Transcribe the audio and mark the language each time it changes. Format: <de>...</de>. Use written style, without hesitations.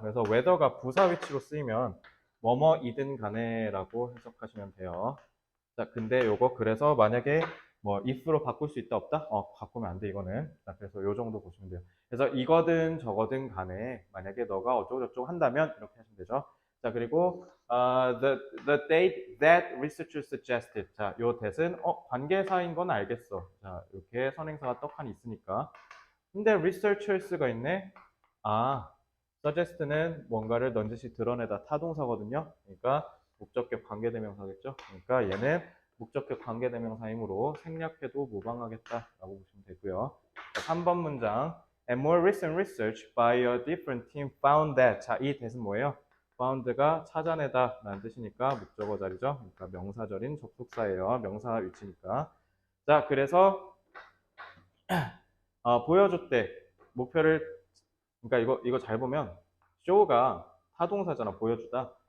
<ko>그래서 whether가 부사 위치로 쓰이면 뭐뭐이든 간에라고 해석하시면 돼요. 자, 근데 요거 그래서 만약에 뭐 if로 바꿀 수 있다 없다? 바꾸면 안 돼 이거는. 자, 그래서 요 정도 보시면 돼요. 그래서 이거든 저거든 간에 만약에 너가 어쩌고저쩌고 한다면 이렇게 하시면 되죠.</ko> <en>자, 그리고 the date that researcher suggested.</en> <ko>자, 요 that은 관계사인 건 알겠어. 자, 이렇게 선행사가 떡하니 있으니까. 근데 researchers가 있네. suggest는 뭔가를 넌지시 드러내다 타동사거든요. 그러니까 목적격 관계대명사겠죠. 그러니까 얘는 목적격 관계대명사이므로 생략해도 무방하겠다라고 보시면 되고요. 자, 3번 문장.</ko> <en>And more recent research by a different team found that.</en> <ko>자, 이 that은 뭐예요? found가 찾아내다 라는 뜻이니까 목적어 자리죠. 그러니까 명사절인 접속사예요. 명사 위치니까. 자, 그래서 보여줬대. 목표를 그러니까 이거 잘 보면 show가 타동사잖아. 보여주다.</ko>